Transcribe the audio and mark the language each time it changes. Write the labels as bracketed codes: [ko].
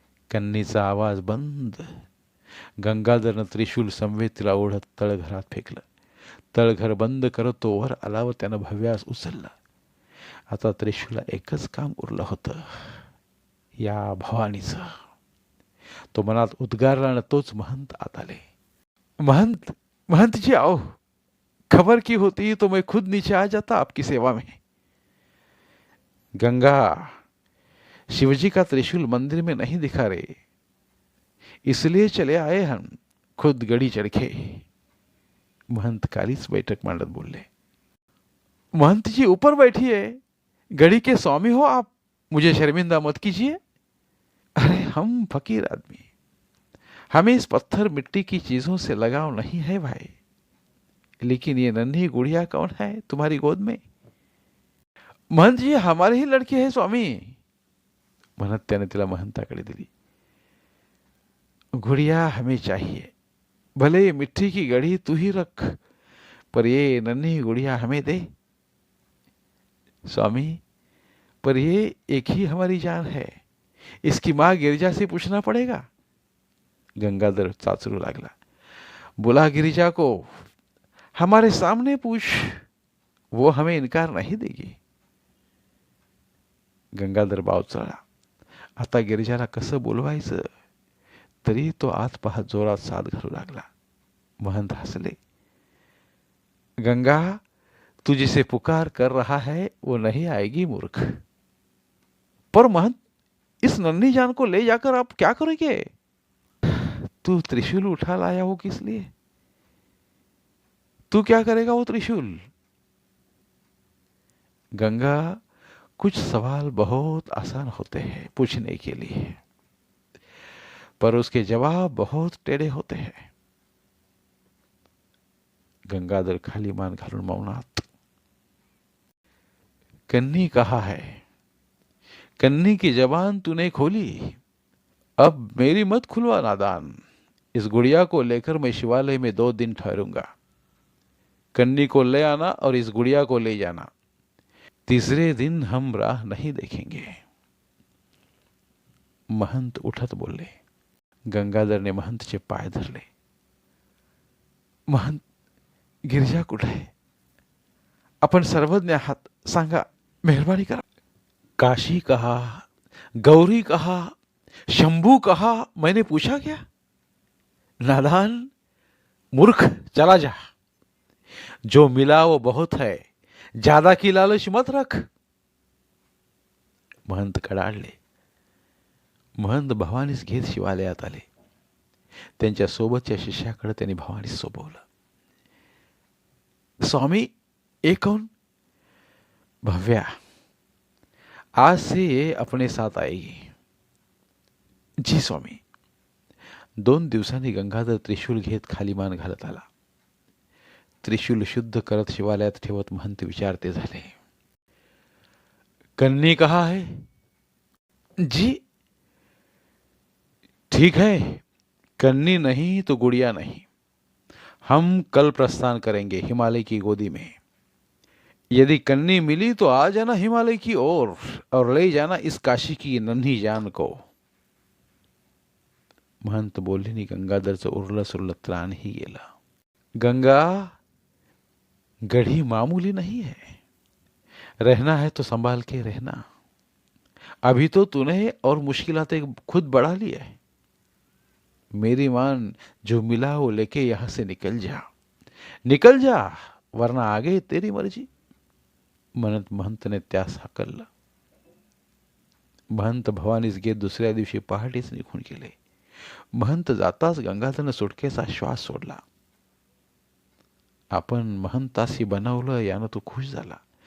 [mr] कन्नीचा आवाज बंद. गंगाधरनं त्रिशूल संवेतीला ओढत तळघरात फेकलं. तळघर बंद करत तो वर आला व त्यानं भव्यास उचललं. आता त्रिशूला एकच काम उरलं होतं, या भवानीचं. तो मनात उद्गारला न तोच महंत आत आले. [hi] महंत, महंत जी आओ, खबर की होती तो मैं खुद नीचे आ जाता आपकी सेवा में. गंगा, शिवजी का त्रिशूल मंदिर में नहीं दिखा रे, इसलिए चले आए हम खुद गड़ी चढ़ के. [mr] महंत कालीच बैठक मांडत बोलले. [hi] महंत जी ऊपर बैठिए, गड़ी के स्वामी हो आप, मुझे शर्मिंदा मत कीजिए. अरे हम फकीर आदमी, हमें इस पत्थर मिट्टी की चीजों से लगाव नहीं है भाई. लेकिन ये नन्ही गुड़िया कौन है तुम्हारी गोद में? महंत जी हमारे ही लड़की है स्वामी, [mr] म्हणत त्याने तिला महंताकडे दिली. [hi] गुड़िया हमें चाहिए, भले ये मिट्टी की गढ़ी तू ही रख, पर ये नन्ही गुड़िया हमें दे. स्वामी, पर ये एक ही हमारी जान है, इसकी माँ गिरिजा से पूछना पड़ेगा. [mr] गंगाधर चाचरू लागला. [hi] बुला गिरिजा को, हमारे सामने पूछ, वो हमें इनकार नहीं देगी. [mr] गंगाधर बावचळला. आता गिरिजाला कसं बोलवायचं, तरी तो आत पाहत जोरात साद घालू लागला. महंत हंसले. [hi] गंगा, तू जिसे पुकार कर रहा है वो नहीं आएगी मूर्ख. पर महंत, इस नन्ही जान को ले जाकर आप क्या करोगे? तू त्रिशूल उठा लाया हो किस लिए? तू क्या करेगा वो त्रिशूल? गंगा, कुछ सवाल बहुत आसान होते हैं पूछने के लिए, पर उसके जवाब बहुत टेढ़े होते हैं. [mr] गंगाधर खाली मान घालून मौनात. [hi] कन्नी कहा है, कन्नी की जबान तूने खोली, अब मेरी मत खुलवा नादान. इस गुड़िया को लेकर मैं शिवालय में 2 दिन ठहरूंगा. कन्नी को ले आना और इस गुड़िया को ले जाना, तीसरे दिन हम राह नहीं देखेंगे। [mr] महंत उठत बोलले. गंगाधरने महंतचे पाय धरले. महंत, गिरिजा कुठे आहे? आपण सर्वज्ञ आहात, सांगा, मेहरबानी करा. [hi] काशी कहा, गौरी कहा, शंभू कहा, मैंने पूछा क्या? नादान मूर्ख, चला जा. जो मिला वो बहुत है, ज्यादा की लालच मत रख. [mr] महंत कडाडले. महंत भवानीस घेत शिवालयात आले. त्यांच्या सोबतच्या शिष्याकडे त्यांनी भवानीस सोपवलं. [hi] स्वामी, ये कौन? भव्या, आज से ये अपने साथ आएगी. जी स्वामी. [mr] 2 दिवसांनी गंगाधर त्रिशूल घेत खाली मान घालत आला. त्रिशूल शुद्ध करत शिवालयात ठेवत महंत विचारते झाले. [hi] कन्नी कहा है? जी. ठीक है, कन्नी नहीं तो गुड़िया नहीं. हम कल प्रस्थान करेंगे हिमालय की गोदी में. यदि कन्नी मिली तो आ जाना हिमालय की ओर और ले जाना इस काशी की नन्ही जान को. [mr] महंत बोलल्याने गंगाधरचं उरलं सुरलं त्राणही गेलं. [hi] गंगा, गढ़ी मामूली नहीं है. रहना है तो संभाल के रहना. अभी तो तूने और मुश्किलातें खुद बढ़ा ली है. मेरी मान, जो मिला वो लेके यहां से निकल जा. निकल जा, वरना आगे तेरी मर्जी. [mr] म्हणत महंतने त्यास हाकललं. महंत भवानीस घेत दुसऱ्या दिवशी पहाटेच निघून गेले. महंत जाताच गंगाधरनं सुटकेचा श्वास सोडला. आपण महंतासी बनवलं यानं तो खुश झाला.